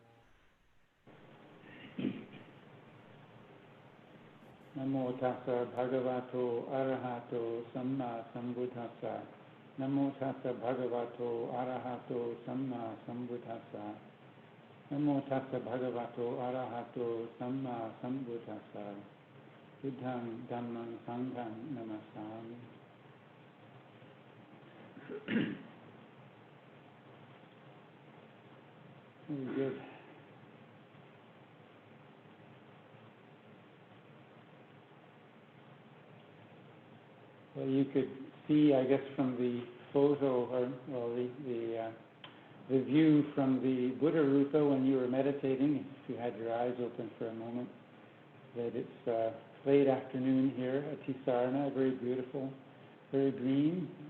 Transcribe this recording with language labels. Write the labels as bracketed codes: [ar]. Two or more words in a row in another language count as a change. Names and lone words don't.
[pi] Namo tassa bhagavato arahato samma sambuddhassa. Namo tassa bhagavato arahato samma sambuddhassa. Namo tassa bhagavato arahato samma sambuddhassa. Buddhang dhammang sanghang namasami. [en] Very good. Well, you could see, I guess, from the photo, or the view from the Buddha Rupa when you were meditating, if you had your eyes open for a moment, that it's late afternoon here at Tisarana, very beautiful, very green.